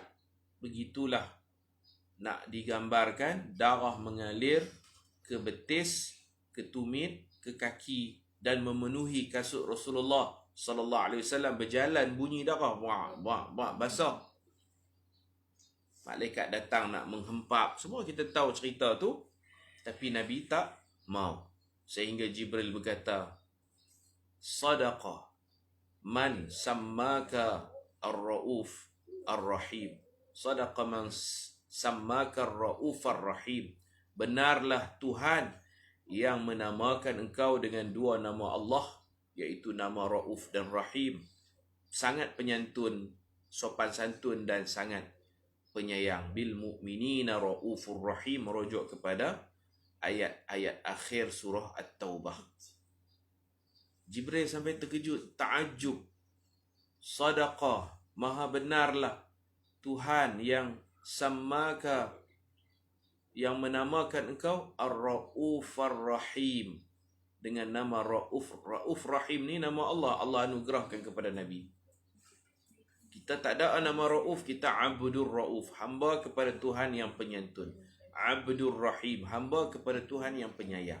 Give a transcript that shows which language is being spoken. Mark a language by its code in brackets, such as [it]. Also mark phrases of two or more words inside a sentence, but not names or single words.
[ms] Begitulah nak digambarkan darah mengalir ke betis, ke tumit, ke kaki, dan memenuhi kasut Rasulullah [ar] صلى الله عليه وسلم. [ms] Berjalan bunyi darah, basah. Malaikat datang nak menghempap. Semua kita tahu cerita tu, tapi Nabi tak mau. Sehingga Jibril berkata, [ar] صدق من سماك الرؤوف الرحيم. صدق من سماك الرؤوف الرحيم. [ms] Benarlah Tuhan yang menamakan engkau dengan dua nama Allah, iaitu nama Ra'uf dan Rahim. Sangat penyantun, sopan santun, dan sangat penyayang. [ar] بالمؤمنين رؤوف رحيم, [ms] merujuk kepada ayat-ayat akhir surah At-Taubah. Jibril sampai terkejut, ta'ajub. Sadaqah, maha benarlah Tuhan yang sammaka, yang menamakan engkau [ar] الرؤوف الرحيم, [ms] dengan nama Ra'uf. Ra'uf Rahim ni nama Allah. Allah anugerahkan kepada Nabi. Kita tak ada nama Rauf, kita Abdur Rauf, hamba kepada Tuhan yang penyantun. Abdur Rahim, hamba kepada Tuhan yang penyayang.